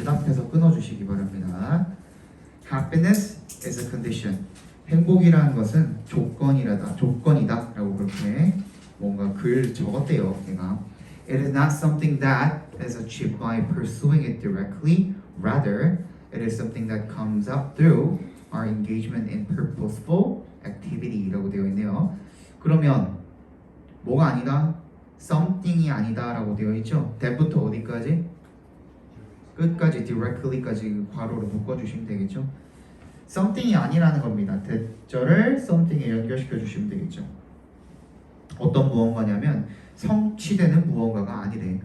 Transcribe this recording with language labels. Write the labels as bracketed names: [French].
[Korean] 대답해서 끊어주시기 바랍니다. [English] Happiness is a condition. [Korean] 행복이라는 것은 조건이다 라고 그렇게 뭔가 글 적었대요. 걔가 [English] It is not something that is achieved by pursuing it directly. Rather, it is something that comes up through our engagement in purposeful activity [Korean] 라고 되어 있네요. 그러면 뭐가 아니다? something이 아니다라고 되어 있죠. that부터 어디까지? 끝까지 directly까지 괄호로 묶어주시면 되겠죠. something이 아니라는 겁니다. 대절을 something에 연결시켜 주시면 되겠죠. 어떤 무언가냐면 성취되는 무언가가 아니래.